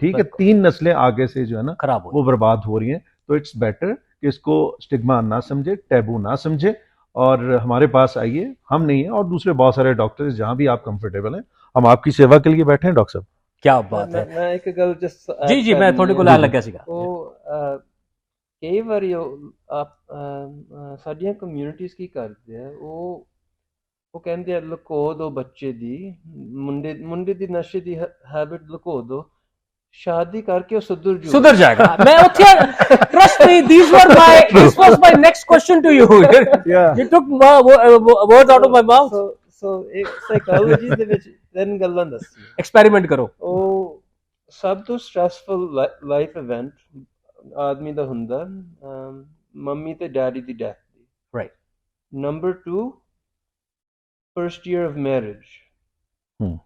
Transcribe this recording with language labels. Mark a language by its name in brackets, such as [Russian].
[Hindi] ठीक है, बिल्कुल 3 नस्लें आगे से जो है ना खराब हो वो बर्बाद हो रही हैं। तो इट्स बेटर कि इसको स्टिग्मा ना समझे, टैबू ना समझे, और हमारे पास आइए। हम नहीं है, और दूसरे बहुत सारे डॉक्टर्स जहां भी आप कंफर्टेबल हैं, हम आपकी सेवा के लिए बैठे हैं डॉक्टर साहब। क्या बात है। मैं एक गल जस्ट जी जी, मैं थोड़े को जी, लान जी। [Punjabi] लग्या ਸੀਗਾ। ਉਹ ਕਈ ਵਾਰੀ ਆਪ ਸਾਡੀਆਂ ਕਮਿਊਨਿਟੀਜ਼ ਕੀ ਕਰਦੇ ਆ, ਉਹ ਕਹਿੰਦੇ ਆ ਲੁਕੋ ਦੋ ਬੱਚੇ ਦੀ, ਮੁੰਡੇ ਦੀ ਨਸ਼ੇ ਦੀ ਹੈਬਿਟ ਲੁਕੋ ਦੋ, [Hindi] शादी करके सुधर जाएगा। [English] मैं trust me, this was my next question to you. Yeah. You took words out of my mouth. [Punjabi] So एक साइकोलॉजी ਦੇ ਵਿੱਚ 3 ਗੱਲਾਂ ਦੱਸੀਆਂ। ਐਕਸਪੈਰੀਮੈਂਟ ਕਰੋ। ਉਹ ਸਭ ਤੋਂ ਸਟ੍ਰੈਸਫੁਲ ਲਾਈਫ ਇਵੈਂਟ ਆਦਮੀ ਦਾ ਹੁੰਦਾ ਮੰਮੀ ਤੇ daddy ਦੀ death ਦੀ। [English] Right. Number 2 first year of marriage.